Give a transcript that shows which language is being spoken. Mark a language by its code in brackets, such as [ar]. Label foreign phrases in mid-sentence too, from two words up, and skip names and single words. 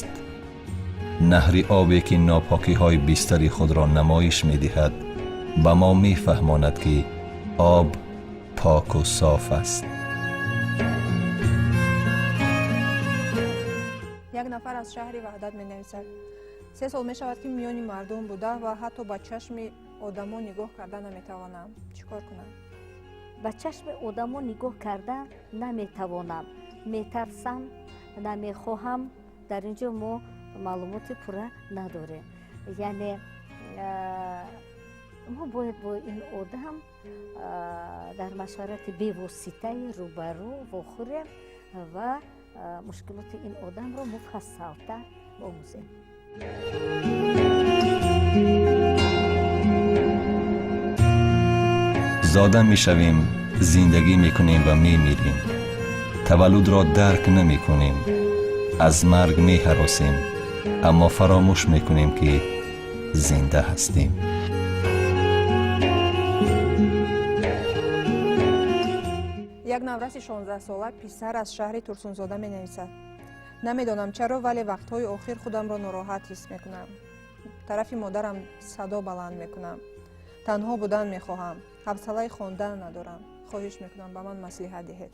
[fa] نهر آبی که ناپاکی های بیشتری خود را نمایش می دهد به ما می فهماند که آب پاک و صاف است. یک نفر از شهر وحدت می نویسد: 3 سال می شود که میان مردم بوده و حتی با چشم [tg] одамо нигоҳ карда наметавонам, чикор кунам? ба чашми одамо нигоҳ кардан наметавонам, метарсам, намехоҳам. дар инҷо мо маълумоти пурра надорем. яъне мо бояд бо ин одам дар машварати бевоситаи рӯбарӯ вохӯрем ва мушкилоти ин одамро муфассалтар омӯзем. [fa] زاده می شویم، زندگی می کنیم و می میریم. تولد را درک نمی کنیم. از مرگ می هراسیم، اما فراموش می کنیم که زنده هستیم. [tg] یک навраси 16 сола писар аз шаҳри Турсунзода менависад. намедонам чаро, вале вақтҳои охир худамро нороҳат ҳис мекунам. тарафи модарам садо баланд мекунам. танҳо будан мехоҳам. ҳавсалаи хондан надорам. хоҳиш мекунам ба ман маслиҳат диҳед.